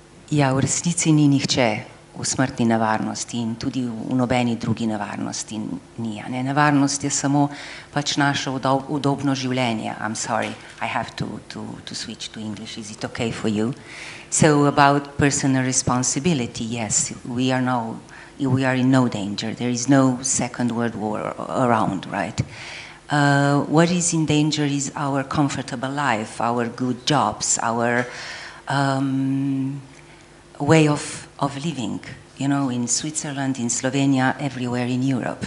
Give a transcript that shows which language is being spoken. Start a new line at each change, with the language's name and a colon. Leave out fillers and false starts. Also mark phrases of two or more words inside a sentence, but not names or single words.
Slovenian: Ja, v resnici ni nihče v smrtni nevarnosti in tudi v nobeni drugi nevarnosti ni. Ne? Nevarnost je samo pač naše udobno življenje.
English: I'm sorry, I have to switch to English. Is it okay for you? So about personal responsibility, yes, we are in no danger. There is no Second World War around, right? What is in danger is our comfortable life, our good jobs, our way of living, you know, in Switzerland, in Slovenia, everywhere in Europe.